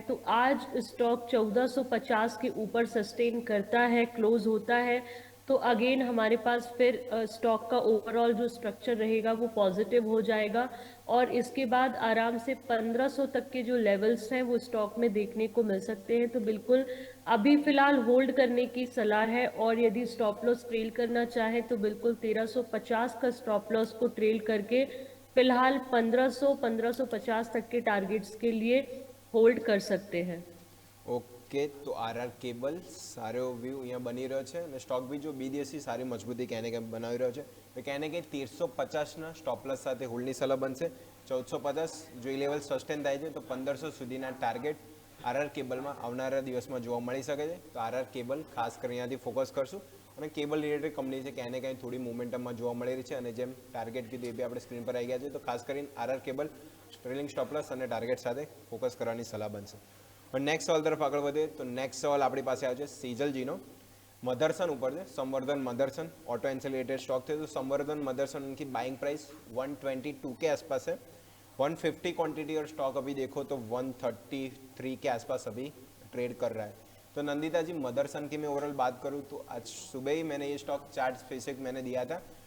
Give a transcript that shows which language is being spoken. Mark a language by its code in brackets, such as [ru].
[hi] तो आज स्टॉक 1450 के ऊपर सस्टेन करता है, क्लोज होता है, तो अगेन हमारे पास फिर स्टॉक का ओवरऑल जो स्ट्रक्चर रहेगा वो पॉजिटिव हो जाएगा और इसके बाद आराम से 1500 तक के जो लेवल्स हैं वो स्टॉक में देखने को मिल सकते हैं. तो बिल्कुल अभी फिलहाल होल्ड करने की सलाह है और यदि स्टॉप लॉस ट्रेल करना चाहे तो बिल्कुल 1350 का स्टॉप लॉस को ट्रेल करके फिलहाल 1500-1550 तक के टारगेट्स के लिए होल्ड कर सकते हैं. [gu] ઓકે, તો આરઆર કેબલ સારો વ્યૂ અહીંયા બની રહ્યો છે અને સ્ટોક બી જો બીડીએસસી સારી મજબૂતી કહેને કે બનાવી રહ્યો છે. તો કહેને કે 1350ના સ્ટોપ લોસ સાથે હોલ્ડની સલાહ બનશે. 1450 જો એ લેવલ સસ્ટેન થાય છે તો 1500 સુધીના ટાર્ગેટ આરઆર કેબલમાં આવનારા દિવસમાં જોવા મળી શકે છે. તો આરઆર કેબલ ખાસ કરીને અહીંયાથી ફોકસ કરશું અને કેબલ રિલેટેડ કંપની છે ક્યાંય ને ક્યાંય થોડી મોમેન્ટમમાં જોવા મળી રહી છે અને જેમ ટાર્ગેટ કીધું એ બી આપણે સ્ક્રીન પર આવી ગયા છે. તો ખાસ કરીને RR cable trailing stop loss અને ટાર્ગેટ સાથે ફોકસ કરવાની સલાહ બનશે. પણ નેક્સ્ટ સવાલ તરફ આગળ વધે તો નેક્સ્ટ સવાલ આપણી પાસે આવ્યો છે સેજલજીનો. મધરસન ઉપર છે, [hi] સંવર્ધન મધરસન ऑटो एंसिलेटेड स्टॉक थे. तो संवर्धन मदरसन उनकी बाइंग प्राइस 122 के आसपास है. 150 क्वांटिटी और स्टॉक अभी देखो तो 133 के आसपास अभी ट्रेड कर रहा है. तो नंदिता जी मदरसन की मैं ओवरऑल बात करूँ तो आज सुबह ही मैंने ये स्टॉक चार्ट स्पेसिफिक मैंने दिया था.